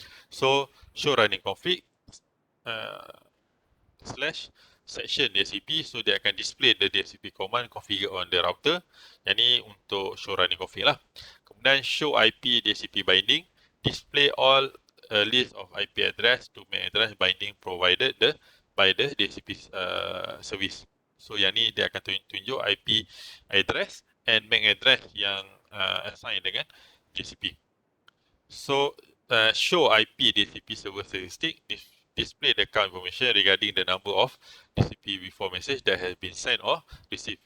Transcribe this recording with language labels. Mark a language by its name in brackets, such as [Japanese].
[English] So show running config slash section DHCP, so [Malay] dia akan [English] display the DHCP command configure on the router. [Malay] Yang ni untuk show running config lah. [English] Kemudian show IP DHCP binding, display all list of IP address to MAC address binding provided by the DHCP service. [Malay] So yang ni dia akan tunjuk IP address and MAC address yang assign dengan DHCP. [English] So show IP DHCP server statistic, display the account information regarding the number of DHCP before message that has been sent or received.